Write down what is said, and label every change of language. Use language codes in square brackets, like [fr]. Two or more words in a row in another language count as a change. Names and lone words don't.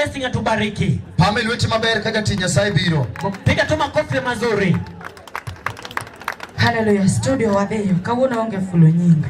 [sw] blessing atubariki. [luo] Pamela wetu maber kaka tinya sai biro. [sw] Piga tu makofi mazuri. [luo] Hallelujah. Studio wadheyo kawuono onge fulo nyingo.